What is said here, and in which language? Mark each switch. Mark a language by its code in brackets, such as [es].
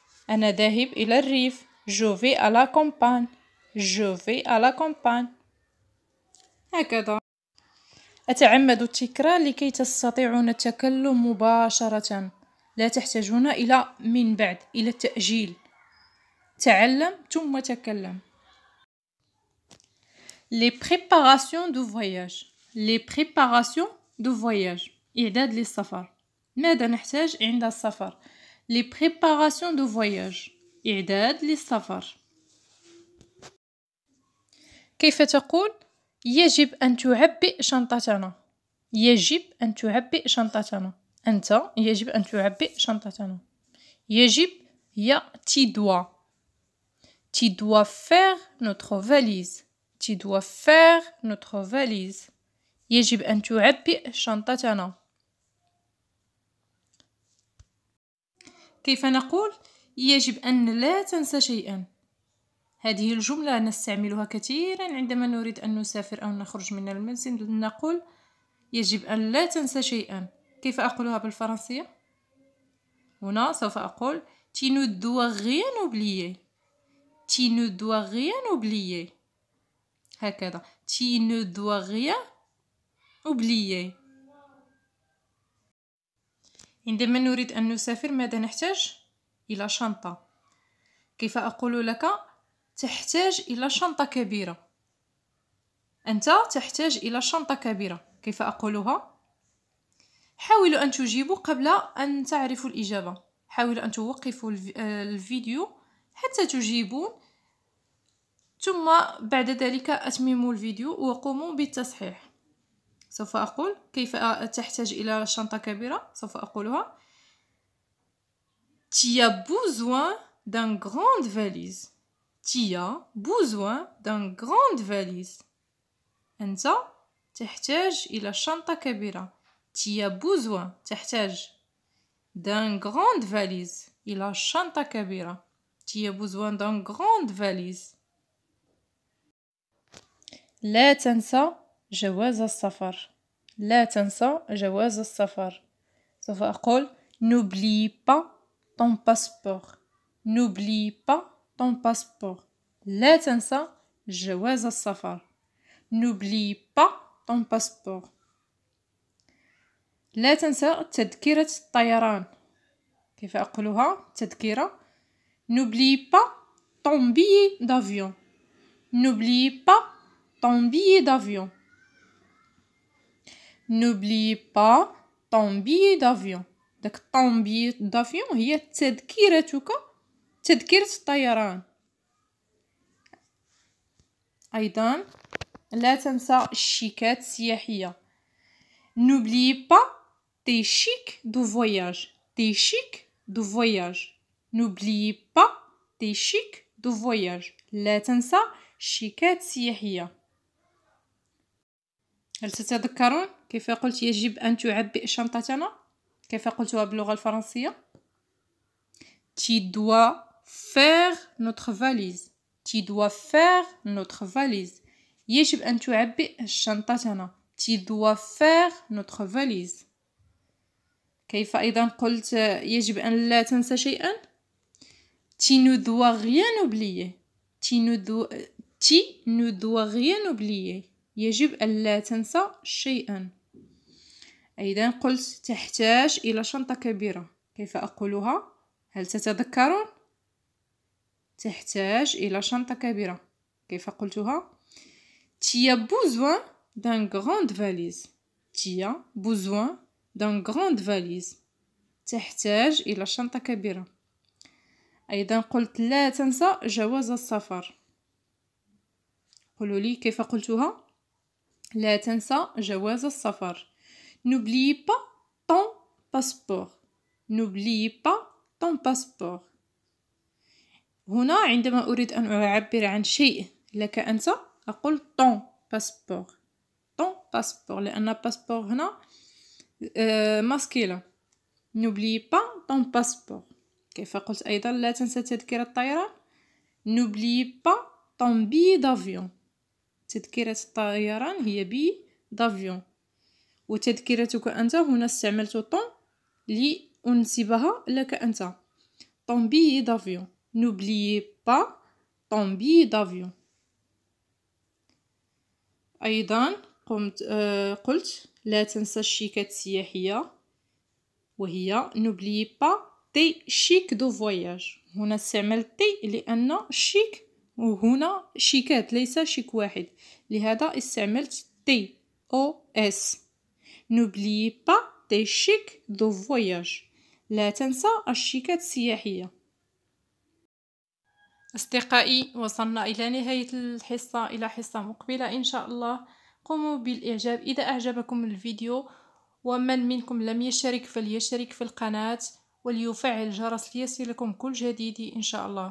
[ar] أنا ذاهب إلى الريف. [fr] Je vais à la campagne. Je vais à la campagne. [ar] هكذا. أتعمد التكرار لكي تستطيعون التكلم مباشرة، لا تحتاجون إلى من بعد إلى التأجيل. تعلم ثم تكلم. [fr] Les préparations de voyage. Les préparations de voyage. [ar] إعداد للسفر. ماذا نحتاج عند السفر؟ [fr] Les préparations de voyage. [ar] إعداد للسفر. كيف تقول يجب أن تعبئ شنطتنا؟ يجب أن تعبئ شنطتنا. أنت يجب أن تعبئ شنطتنا. يجب هي [fr] tu dois. Tu dois faire notre valise. Tu dois faire notre valise. [ar] يجب أن تعبئ شنطتنا. كيف نقول يجب أن لا تنسى شيئا؟ هذه الجملة نستعملها كثيرا عندما نريد أن نسافر أو نخرج من المنزل. نقول يجب أن لا تنسى شيئا. كيف أقولها بالفرنسية؟ هنا سوف أقول [fr] tu ne dois rien oublier. Tu ne dois rien oublier. [ar] هكذا [fr] tu ne dois rien oublier. [ar] عندما نريد أن نسافر ماذا نحتاج؟ إلى شنطة. كيف أقول لك تحتاج إلى شنطة كبيرة؟ أنت تحتاج إلى شنطة كبيرة. كيف أقولها؟ حاولوا أن تجيبوا قبل أن تعرفوا الإجابة. حاولوا أن توقفوا الفيديو حتى تجيبون، ثم بعد ذلك أتمموا الفيديو وقوموا بالتصحيح. سوف أقول كيف تحتاج إلى شنطة كبيرة. سوف أقولها [fr] Tu as besoin d'une grande valise. Tu as besoin d'une grande valise. [ar] أنت تحتاج إلى شنطة كبيرة. [fr] Tu as besoin [ar] تحتاج [fr] d'une grande valise. [ar] إلى شنطة كبيرة. [fr] Tu as besoin d'une grande valise. [ar] لا تنسى جواز السفر. لا تنسى جواز السفر. سوف أقول [fr] n'oublie pas ton passeport. N'oublie pas ton passeport. [ar] لا تنسى جواز السفر. [fr] N'oublie pas ton passeport. [ar] لا تنسى تذكرة الطيران. كيف أقولها؟ تذكرة [fr] N'oublie pas ton billet d'avion. N'oublie pas ton billet d'avion. N'oublie pas ton billet d'avion. [ar] داك [fr] ton billet d'avion [ar] هي تذكرتك، تذكرة الطيران. أيضا لا تنسى الشيكات السياحية. [fr] N'oublie pas tes chics de voyage. Tes chics de voyage. N'oublie pas tes chics de voyage. [ar] لا تنسى الشيكات السياحية. هل تتذكرون كيف قلت يجب أن تعبئ شنطتنا؟ كيف قلتها باللغة الفرنسية؟ [fr] Tu dois faire notre valise. Tu dois faire notre valise. [ar] يجب أن تعبئ شنطتنا. [fr] Tu dois faire notre valise. [ar] كيف أيضا قلت يجب أن لا تنسى شيئا؟ [fr] Tu ne dois rien oublier. Tu ne dois rien oublier. [ar] يجب أن لا تنسى شيئا. أيضا قلت تحتاج إلى شنطة كبيرة. كيف أقولها؟ هل تتذكرون؟ تحتاج إلى شنطة كبيرة. كيف قلتها؟ [fr] Tu as besoin d'une grande valise. Tu as besoin d'une grande valise. [ar] تحتاج إلى شنطة كبيرة. أيضا قلت لا تنسى جواز السفر. قولوا لي كيف قلتها؟ لا تنسى جواز السفر. [fr] N'oublie pas ton passeport. N'oublie pas ton passeport. [ar] هنا عندما أريد أن أعبر عن شيء لك أنت أقول [fr] ton passeport. ton passeport [ar] لأن passeport هنا ماسكيلة. [fr] N'oublie pas ton passeport. [ar] كيف قلت أيضا لا تنسى تذكرة الطيران؟ [fr] N'oublie pas ton billet d'avion. [ar] تذكرة الطيران هي [fr] billet d'avion. [ar] وتذكرتك أنت هنا استعملت ton لأنسبها لك أنت. [fr] ton billet d'avion. N'oubliez pas ton billet d'avion. [ar] أيضا قلت لا تنسى الشيكات السياحية وهي [fr] n'oubliez pas tes chics de voyage. [ar] هنا استعملت tes لأن شيك وهنا شيكات ليس شيك واحد، لهذا استعملت تي او اس. [fr] N'oubliez pas tes chics de voyage. [ar] لا تنسى الشيكات السياحية. أصدقائي، وصلنا إلى نهاية الحصة، إلى حصة مقبلة إن شاء الله. قوموا بالإعجاب إذا أعجبكم الفيديو، ومن منكم لم يشترك فليشترك في القناة وليفعل الجرس ليصلكم كل جديد إن شاء الله.